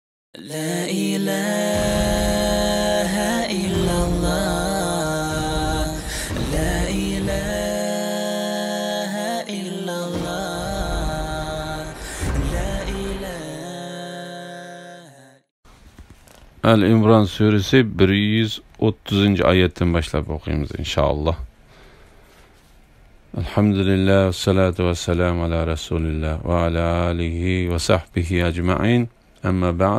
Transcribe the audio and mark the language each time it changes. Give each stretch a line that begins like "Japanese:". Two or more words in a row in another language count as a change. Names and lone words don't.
Arabic: لا إله إلا الله لا إله إلا الله لا إله.
Turkish: El-İmran suresi 130. ayetten başlayıp okuyayım inşallah.
Arabic: الحمد لله والصلاة والسلام على رسول الله وعلى آله وصحبه أجمعين. أما بعد.